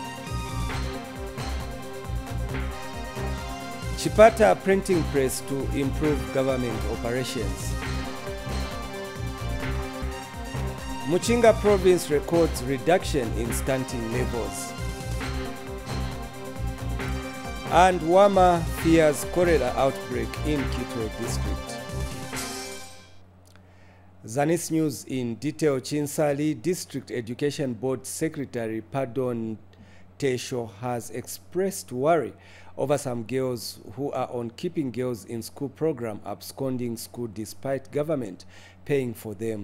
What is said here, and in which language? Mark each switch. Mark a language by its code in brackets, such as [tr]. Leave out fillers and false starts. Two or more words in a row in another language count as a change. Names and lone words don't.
[en] Chipata printing press to improve government operations. Muchinga province records reduction in stunting levels. And Wama fears cholera outbreak in Kitwe district. Zanis News in detail. Chinsali District Education Board Secretary Pardon Tesho has expressed worry over some girls who are on Keeping Girls in School program absconding school despite government paying for them.